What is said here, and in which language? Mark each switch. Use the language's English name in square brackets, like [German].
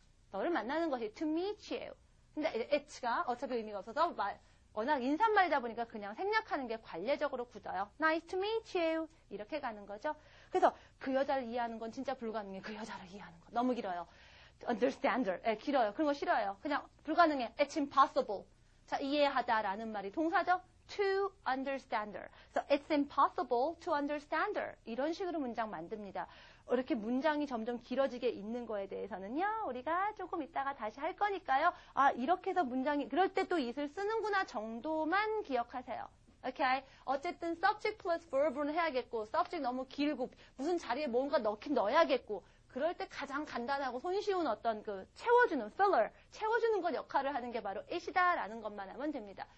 [Korean] 너를 만나는 것이 [English] to meet you. [Korean] 근데 it가 어차피 의미가 없어서 워낙 인사말이다 보니까 그냥 생략하는 게 관례적으로 굳어요. [English] Nice to meet you. [Korean] 이렇게 가는 거죠. 그래서 그 여자를 이해하는 건 진짜 불가능해. 그 여자를 이해하는 거. 너무 길어요. understander. 길어요. 그런 거 싫어요. 그냥 불가능해. [English] It's impossible. [Korean] 자, 이해하다라는 말이 동사죠. [English] to understand her. So it's impossible to understand her. [Korean] 이런 식으로 문장 만듭니다. 이렇게 문장이 점점 길어지게 있는 거에 대해서는요, 우리가 조금 이따가 다시 할 거니까요. 아, 이렇게 해서 문장이, 그럴 때 또 it을 쓰는구나 정도만 기억하세요. 오케이? 어쨌든 subject plus verb는 해야겠고, subject 너무 길고, 무슨 자리에 뭔가 넣긴 넣어야겠고, 그럴 때 가장 간단하고 손쉬운 어떤 채워주는 filler, 채워주는 것 역할을 하는 게 바로 it이다라는 것만 하면 됩니다.